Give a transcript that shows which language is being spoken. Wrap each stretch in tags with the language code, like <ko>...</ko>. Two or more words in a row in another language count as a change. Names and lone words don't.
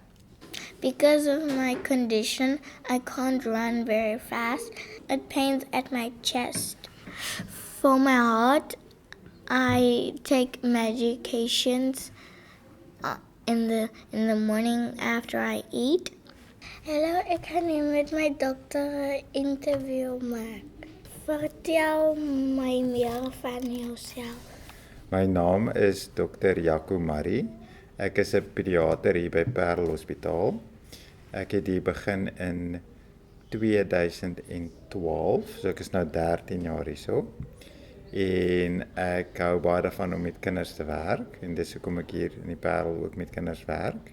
<en>Because of my condition, I can't run very fast. It pains at my chest. For my heart, I take medications in the morning after I eat.</en> <nl>Hallo, ik ga nu met mijn dokter een interview maken. Vertel mij meer van jezelf.</nl> <af>My naam is Dr. Jaco Marie. Ek is 'n pediater hier by Parel Hospitaal. Ek het hier begin in 2012, so ek is nou 13 jaar hierso. En ek hou baie daarvan om met kinders te werk en dis hoekom ek hier in die Parel ook met kinders werk.</af>